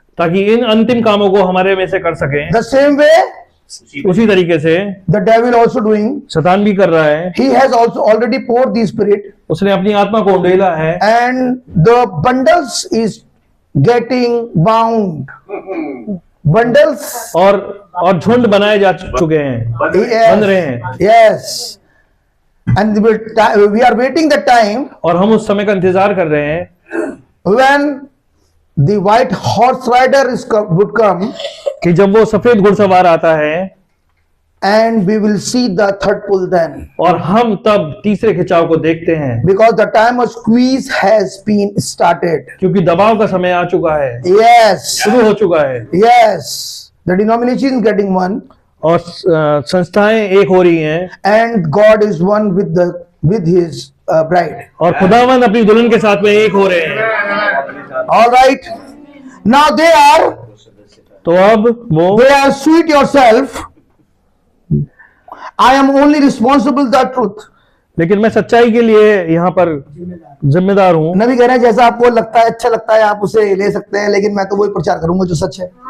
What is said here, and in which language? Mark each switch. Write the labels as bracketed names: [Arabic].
[Hindi] ताकि इन अंतिम कामों को हमारे में से कर सकें। [English] The same way [Hindi] उसी तरीके से [English] the devil also doing. [Hindi] शैतान भी कर रहा है, [English] He has also already poured the spirit, [Hindi] उसने अपनी आत्मा को उंडेला है [English] and the bundles is getting bound. Bundles. [Hindi] और झुंड बनाए जा चुके हैं, बन रहे हैं। [English] Yes. And we are waiting the time [Hindi] और हम उस समय का इंतजार कर रहे हैं [English] when the white horse rider would come, [Hindi] कि जब वो सफेद घुड़सवार आता है, [English] and we will see the third pull then, [Hindi] और हम तब तीसरे खिंचाव को देखते हैं, [English] because the time of squeeze has been started. [Hindi] क्योंकि दबाव का समय आ चुका है, [English] Yes. [Hindi] शुरू हो चुका है। [English] Yes. The denomination is getting one, [Hindi] और संस्थाएं एक हो रही हैं, [English] and God is one with his bride. [Hindi] और खुदावन अपनी दुल्हन के साथ में एक हो रहे हैं। [English] All right. Now [Hindi] तो अब वो [English] they are sweet yourself. I am only responsible the truth. [Hindi] लेकिन मैं सच्चाई के लिए यहाँ पर जिम्मेदार हूँ। नबी कह रहे हैं जैसा आपको लगता है अच्छा लगता है आप उसे ले सकते हैं, लेकिन मैं तो वही प्रचार करूंगा जो सच है।